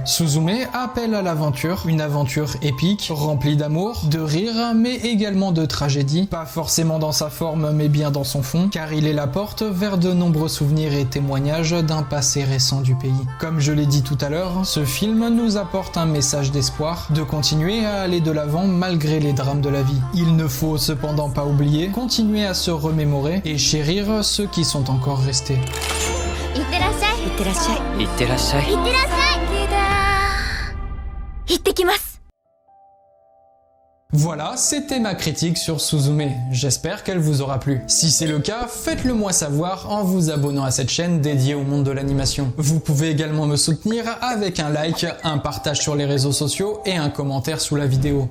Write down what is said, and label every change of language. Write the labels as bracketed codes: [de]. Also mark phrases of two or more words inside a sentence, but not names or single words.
[fr] Suzume appelle à l'aventure, une aventure épique, remplie d'amour, de rire, mais également de tragédie, pas forcément dans sa forme mais bien dans son fond, car il est la porte vers de nombreux souvenirs et témoignages d'un passé récent du pays. Comme je l'ai dit tout à l'heure, ce film nous apporte un message d'espoir, de continuer à aller de l'avant malgré les drames de la vie. Il ne faut cependant pas oublier, continuer à se remémorer et chérir ceux qui sont encore restés. [ja] いってらっしゃい。いってらっしゃい。いってらっしゃい。いってらっしゃい。行ってきます。 [fr] Voilà, c'était ma critique sur Suzume. J'espère qu'elle vous aura plu. Si c'est le cas, faites-le moi savoir en vous abonnant à cette chaîne dédiée au monde de l'animation. Vous pouvez également me soutenir avec un like, un partage sur les réseaux sociaux et un commentaire sous la vidéo.